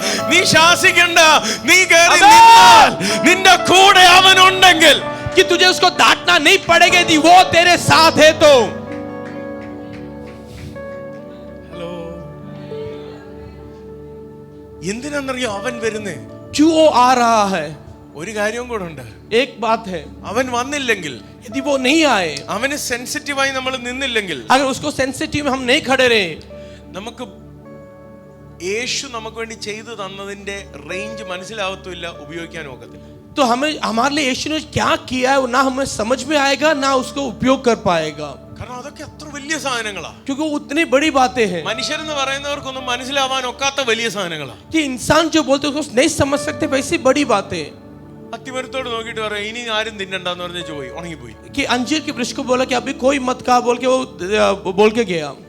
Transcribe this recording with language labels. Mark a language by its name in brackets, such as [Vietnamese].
[Malayalam] നീ ശാസിക്കണ്ട, നീ കേറി നിന്നാൽ നിന്റെ കൂടെ അവൻ ഉണ്ടെങ്കിൽ [Hindi] कि तुझे उसको डांटना नहीं पड़ेगा यदि वो तेरे साथ है तो. [Malayalam] എന്തിനാണെന്നറിയോ അവൻ വരുന്നേ? [Hindi] क्यों वो आ रहा है? [Malayalam] ഒരു കാര്യവും കൂടെ ഉണ്ട്. [Hindi] एक बात है, [Malayalam] അവൻ വന്നില്ലെങ്കിൽ, [Hindi] यदि वो नहीं आए, [Malayalam] അവന് സെൻസിറ്റീവായി നമ്മൾ നിന്നില്ലെങ്കിൽ, [Hindi] अगर उसको सेंसिटिव में हम नहीं खड़े रहे, [Malayalam] നമുക്ക് യേശു നമുക്ക് വേണ്ടി ചെയ്തു തന്നതിന്റെ റേഞ്ച് മനസ്സിലാവത്തില്ല, ഉപയോഗിക്കാനും ഒക്കത്തില്ല. [Hindi] तो हमें हमारे लिए यीशु ने क्या किया है ना हमें समझ में आएगा ना उसको उपयोग कर पाएगा, [Malayalam] കാരണം അതൊക്കെ അത്ര വലിയ സാധനങ്ങളാ. [Hindi] क्योंकि वो उतनी बड़ी बातें हैं [Malayalam] മനുഷ്യരെന്ന് പറയുന്നവർക്കൊന്നും മനസ്സിലാവാൻ ഒക്കാത്ത വലിയ സാധനങ്ങളാ. [Hindi] कि इंसान जो बोलते हैं उसको नहीं समझ सकते, वैसी बड़ी बातें. [Malayalam] അത്തിമരത്തോട് നോക്കിയിട്ട് പറയാം, ഇനി ആരും തിന്നണ്ടെന്ന് പറഞ്ഞ് പോയി, ഉണങ്ങിപ്പോയി. [Hindi] कि अंजीर के वृक्ष को बोला कि अभी कोई मत खा बोल के वो बोल के गया.